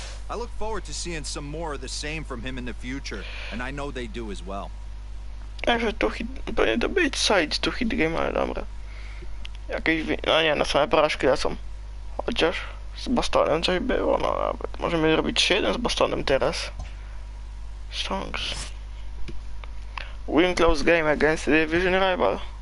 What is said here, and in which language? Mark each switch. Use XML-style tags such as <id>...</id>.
<en>I look forward to seeing some more of the same from him in the future, and I know they do as well.</en> <pl>Także tu hit, powinien to być</pl> <en>side to hit game,</en> <pl>ale dobra. Jakieś, no nie, na same porażki lecą. Chociaż z Bostonem coś było, no nawet. Możemy zrobić 3-1 z Bostonem teraz.</pl> <en>Songs. Win close game against the division rival.</en>